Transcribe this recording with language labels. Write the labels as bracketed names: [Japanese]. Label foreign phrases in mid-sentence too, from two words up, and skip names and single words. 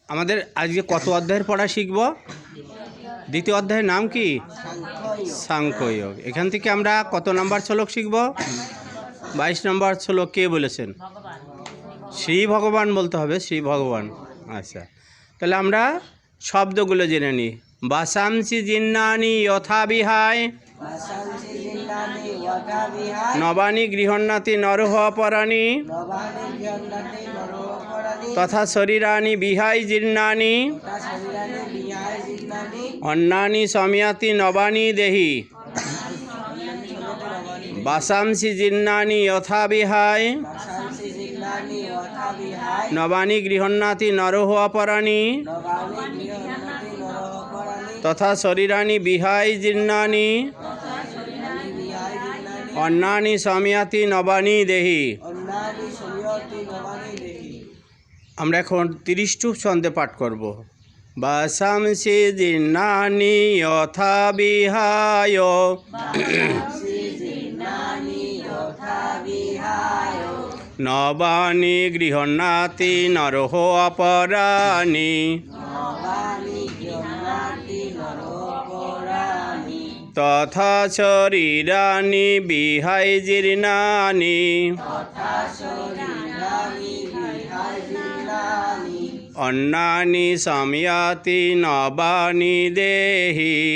[Bangla] আমাদের আজকে কত অধ্যায়ের পড়া শিখব? দ্বিতীয় অধ্যায়ের নাম কি? সাংখ্যযোগ। এখান থেকে আমরা কত নম্বর শ্লোক শিখব? 22 নম্বর শ্লোক কে বলেছেন? শ্রী ভগবান বলতে হবে, শ্রী ভগবান। আচ্ছা, তাহলে আমরা শব্দগুলো জেনে নিই। [Sanskrit] বাসাংসি জিন্নানি যথা বিহায় নবানি গৃহন্নাতি নরহ পরাণি তথা শরীরানি বিহাই জীর্ণানি অন্নানি সময়াতি নবানি দেহি। বাসাংসি জিন্নানি যথা বিহায় নবানি গৃহন্নাতি নরহ পরাণি তথা শরীরানি বিহাই জীর্ণানি অন্নানি সময়াতি নবানি দেহি। [Bangla] আমরা এখন 30 ছন্দে পাঠ করব। [Sanskrit] বাসাংসি জীর্ণানি যথা বিহায় নবানি গৃহন্নাতি নরহ অপরাণি তথা শরীরানি বিহাই জীর্ণানি অন্নানি সময়াতি নবানি দেহি।